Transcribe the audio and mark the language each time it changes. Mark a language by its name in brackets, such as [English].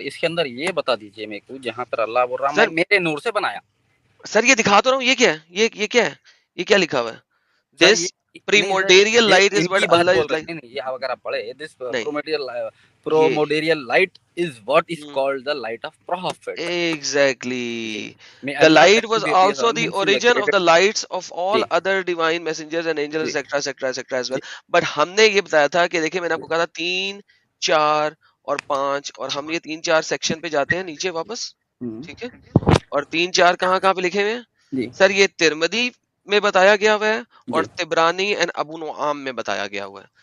[Urdu] اس کے اندر یہ بتا دیجئے میرے کو جہاں پر اللہ بول رہا میں میرے نور سے بنایا. سر یہ دکھا تو رہا ہوں, یہ کیا ہے, یہ کیا ہے, یہ کیا لکھا ہوا ہے, [English] This primordial light is what Allah is like. [Urdu] یہ اگر آپ پڑھے [English] this primordial light is what is called the light of prophet. Exactly. The light was also the origin of the lights of all other divine messengers and angels, etc., etc., etc. as well. [Urdu] But ہم نے یہ بتایا تھا کہ دیکھیں میں نے آپ کو کہا تھا 3, 4 اور 5, اور ہم یہ 3, 4 سیکشن پہ جاتے ہیں نیچے واپس, ٹھیک ہے, اور 3, 4 کہاں پہ لکھے ہوئے ہیں سر. یہ ترمذی میں بتایا گیا ہوا ہے اور طبرانی اینڈ ابو نعام میں بتایا گیا ہوا ہے.